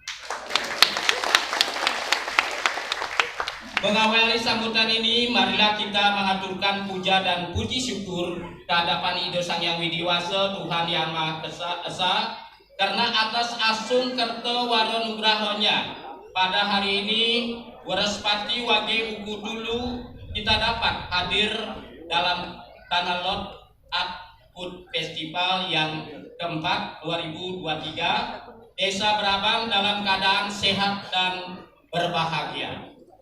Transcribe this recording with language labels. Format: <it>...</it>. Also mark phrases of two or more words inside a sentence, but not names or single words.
<id>Mengawali sambutan ini, marilah kita mengaturkan puja dan puji syukur kehadapan Ido Sang Hyang Widiwasa, Tuhan Yang Maha Esa, karena atas</id> <ban>asung kerto waro nugrahonya</ban> <id>pada hari ini Warespati Wage Uku dulu kita dapat hadir dalam Tanah Lot Food Festival yang keempat 2023. Desa Brabang dalam keadaan sehat dan berbahagia.</id>